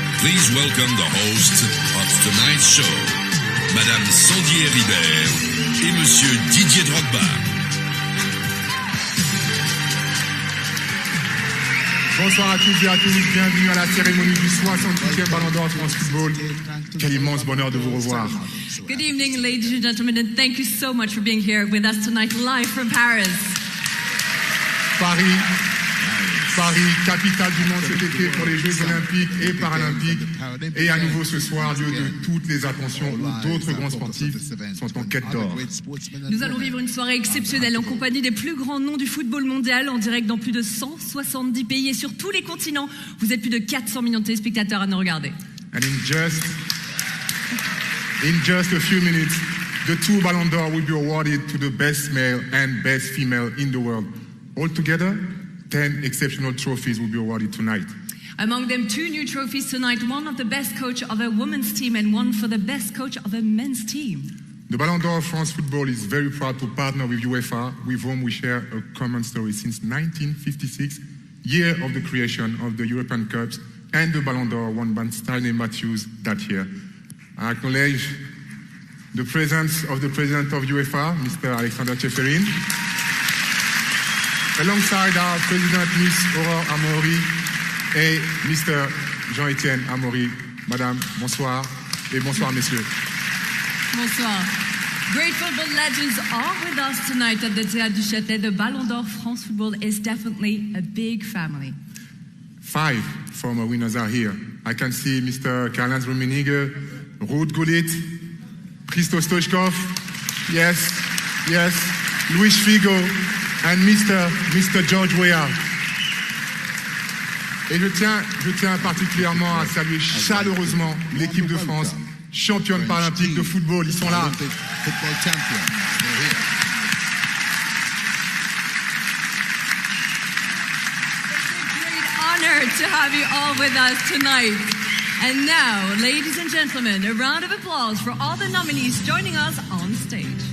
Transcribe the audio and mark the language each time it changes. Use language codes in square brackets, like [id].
[en] Please welcome the host of tonight's show, Madame Sandy Ribert et Monsieur Didier Drogba. [fr] Bonsoir à tous et à tous, bienvenue à la cérémonie du 68e Ballon d'Or France Football. Quel immense bonheur de vous revoir. [en] Good evening, ladies and gentlemen, and thank you so much for being here with us tonight, live from Paris. [fr] Paris, capitale du monde cet été pour les Jeux Olympiques et Paralympiques. Et à nouveau ce soir, lieu de toutes les attentions où d'autres grands sportifs sont en quête d'or. Nous allons vivre une soirée exceptionnelle en compagnie des plus grands noms du football mondial, en direct dans plus de 170 pays et sur tous les continents. Vous êtes plus de 400 millions de téléspectateurs à nous regarder. [en] And in just a few minutes, the two Ballon d'Or will be awarded to the best male and best female in the world. Altogether, 10 exceptional trophies will be awarded tonight. Among them, 2 new trophies tonight, one of the best coach of a women's team and one for the best coach of a men's team. The Ballon d'Or of France Football is very proud to partner with UEFA, with whom we share a common story since 1956, year of the creation of the European Cups and the Ballon d'Or won by Stanley Matthews that year. I acknowledge the presence of the President of UEFA, Mr. Alexander Ceferin, alongside our President, Miss Aurore Amaury, et Mr. Jean-Étienne Amaury. [fr] Madame, bonsoir, et bonsoir, messieurs. Bonsoir. [en] Great football legends are with us tonight at the Théâtre du Châtelet. The Ballon d'Or France Football is definitely a big family. 5 former winners are here. I can see Mr. Karl-Heinz Rummenigge, Ruud Gullit, Christos Stoichkov, yes, Luis Figo, and Mr. George Weah. [fr] Et je tiens particulièrement à saluer chaleureusement l'équipe de France, championne paralympique de football. Ils sont là. [en] Honored to have you all with us tonight. And now, ladies and gentlemen, a round of applause for all the nominees joining us on stage.